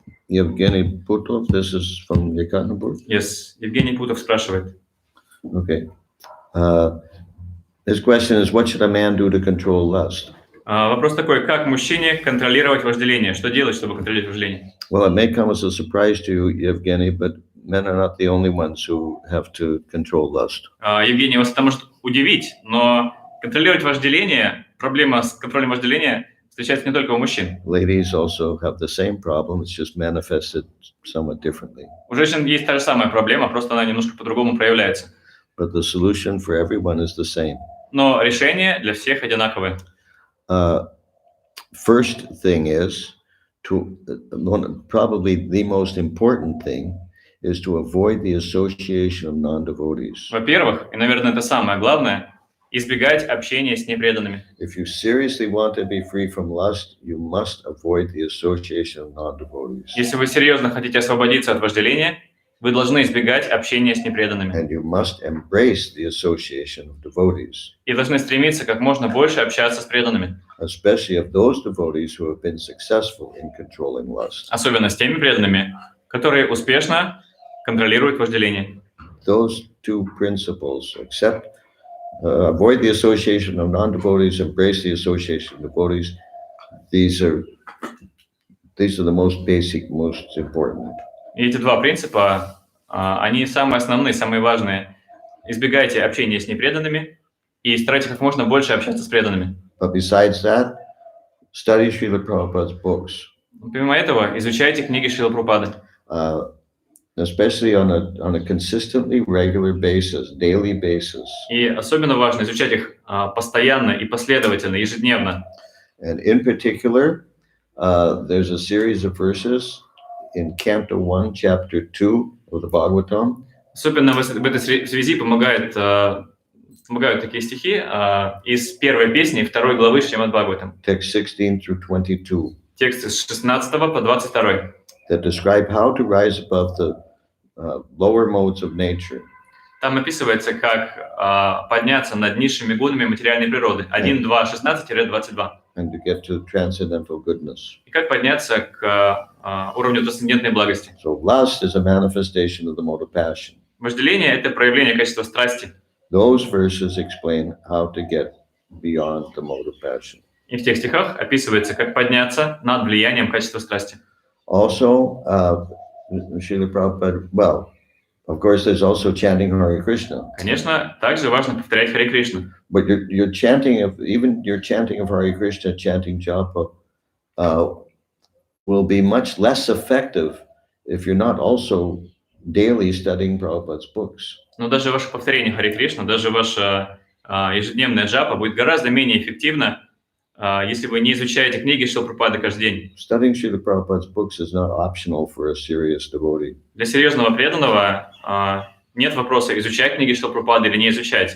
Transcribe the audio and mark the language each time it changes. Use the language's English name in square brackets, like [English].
[English] Evgeny Putov, this is from Yekaterinburg. Yes. [Russian] Евгений Путов спрашивает. [English] Okay. His question is, what should a man do to control lust? [Russian] Вопрос такой, как мужчине контролировать вожделение? Что делать, чтобы контролировать вожделение? [English] Well, it may come as a surprise to you, Evgeny, but men are not the only ones who have to control lust. [Russian] Евгений, вас это может удивить, но контролировать вожделение, проблема с контролем вожделения встречается не только у мужчин. [English] Ladies also have the same problem, it's just manifested somewhat differently. [Russian] У женщин есть та же самая проблема, просто она немножко по-другому проявляется. [English] But the solution for everyone is the same. [Russian] Но решение для всех одинаковое. [English] First thing is probably the most important thing is to avoid the association of non-devotees. [Russian] Во-первых, и, наверное, это самое главное, избегать общения с непреданными. [English] If you seriously want to be free from lust, you must avoid the association of non-devotees. [Russian] Если вы серьезно хотите освободиться от вожделения, вы должны избегать общения с непреданными. [English] And you must embrace the association of devotees. [Russian] И должны стремиться как можно больше общаться с преданными. [English] Especially of those devotees who have been successful in controlling lust. [Russian] Особенно с теми преданными, которые успешно контролируют вожделение. [English] Those two principles, avoid the association of non-devotees, embrace the association of devotees, these are the most basic, most important. [Russian] И эти два принципа, они самые основные, самые важные. Избегайте общения с непреданными и старайтесь как можно больше общаться с преданными. [English] But besides that, study Srila Prabhupada's books. [Russian] Помимо этого, изучайте книги Шрилы Прабхупады. [English] Especially on a consistently regular basis, daily basis. [Russian] И особенно важно изучать их постоянно и последовательно, ежедневно. [English] And in particular, there's a series of verses in Canto 1, Chapter 2 of the Bhagavatam. [Russian] Особенно в этой связи помогают такие стихи из первой песни второй главы Шримад Бхагаватам. [English] Text 16 through 22. [Russian] Текст с 16 по 22. [English] That describe how to rise above the lower modes of nature. [Russian] Там описывается, как подняться над низшими гунами материальной природы. [English] 1, 2, 16-22. And to get to transcendental goodness. [Russian] И как подняться к уровню трансцендентной благости. [English] So lust is a manifestation of the mode of passion. [Russian] Вожделение – это проявление качества страсти. [English] Those verses explain how to get beyond the mode of passion. [Russian] И в тех стихах описывается, как подняться над влиянием качества страсти. [English] Also, Srila Prabhupada, well, of course, there's also chanting Hare Krishna. [Russian] Конечно, также важно повторять Харе Кришну. [English] But your chanting of Hare Krishna, chanting japa, will be much less effective if you're not also daily studying Prabhupada's books. [Russian] Но даже ваше повторение Харе Кришна, даже ваша ежедневная джапа будет гораздо менее эффективно, если вы не изучаете книги Шрилы Прабхупады каждый день. [English] Studying Srila Prabhupada's books is not optional for a serious devotee. [Russian] Для серьезного преданного нет вопроса, изучать книги Шрилы Прабхупады или не изучать.